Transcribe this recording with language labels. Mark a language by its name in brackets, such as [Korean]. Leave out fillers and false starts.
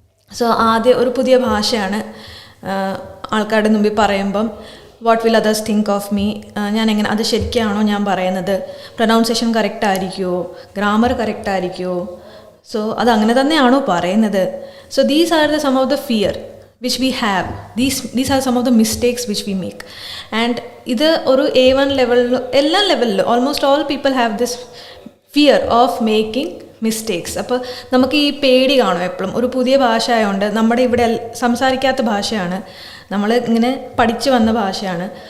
[Malayalam] So ആദ്യം ഒരു പുതിയ ഭാഷയാണ്, ആൾക്കാരുടെ മുമ്പിൽ പറയുമ്പം [English] what will others think of me, [Malayalam] ഞാൻ എങ്ങനെ അത് ശരിക്കാണോ ഞാൻ പറയുന്നത്, പ്രൊനൗൺസിയേഷൻ കറക്റ്റ് ആയിരിക്കുമോ, ഗ്രാമർ കറക്റ്റ് ആയിരിക്കുമോ, സോ അത് അങ്ങനെ തന്നെയാണോ പറയുന്നത്. [English] so these are [Malayalam] the sum of the fear [English] which we have. These are some of the mistakes which we make. And [Malayalam] ഇത് ഒരു A1 ലെവലിൽ എല്ലാ ലെവലിലും [English] Almost all people have this fear of making mistakes. [Malayalam] അപ്പോൾ നമുക്ക് ഈ പേടി കാണും എപ്പോഴും. ഒരു പുതിയ ഭാഷ ആയതുകൊണ്ട്, നമ്മുടെ ഇവിടെ സംസാരിക്കാത്ത ഭാഷയാണ്, നമ്മൾ ഇങ്ങനെ പഠിച്ചു വന്ന ഭാഷയാണ്.